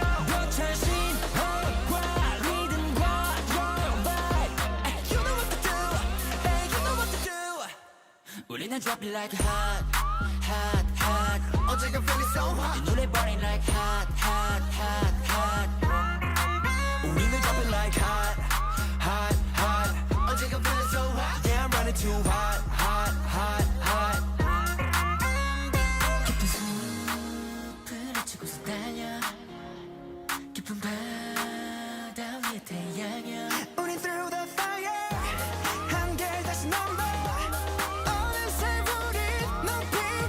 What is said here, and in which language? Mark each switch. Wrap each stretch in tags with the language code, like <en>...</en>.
<ko>벅찬 신호과 리듬과</ko> <en>your vibe. You know what to do. Hey, you know what to do.</en> <ko>우리는</ko> <en>drop it like hot, hot, hot.</en> <ko>어제가</ko> <en>feeling so hot.</en> <ko>이 노래</ko> <en>burning like hot, hot, hot, hot.</en> <ko>우리는</ko> <en>drop it like hot, hot, hot.</en> <ko>어제가</ko> <en>feeling so hot. Yeah, I'm running too hot, hot, hot, hot.</en> <ko>깊은 숲을 헤치고서 달려 깊은 바다 위에 태양여. 우린</ko> <en>through the fire.</en> <ko>한결 다시 넘어. 어느새 우린 넌</ko>